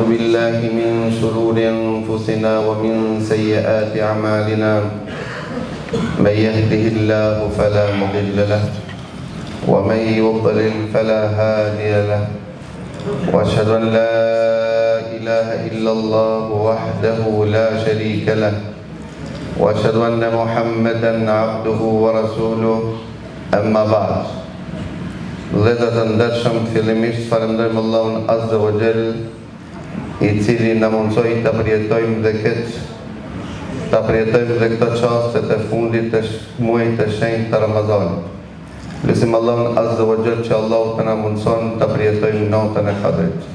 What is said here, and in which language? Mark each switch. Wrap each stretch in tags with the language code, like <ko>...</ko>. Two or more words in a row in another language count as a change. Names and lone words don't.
<ar>بالله من شرور أنفسنا ومن سيئات أعمالنا من يهده الله فلا مضل له ومن يضلل فلا هادي له وأشهد أن لا إله إلا الله وحده لا شريك له وأشهد أن محمدا عبده ورسوله أما بعد.</ar> <sq>Vëllezër të ndershëm, fillimisht falenderojmë Allahun</sq> <ar>عز وجل,</ar> <sq>i cili na mundsoi ta përjetojmë dhe këto çastet e fundit të muajit të shenjtë të Ramazanit. Lutim Allahun</sq> <ar>عز وجل</ar> <sq>që Allahu të na mundson ta përjetojmë natën e Kadrit.</sq>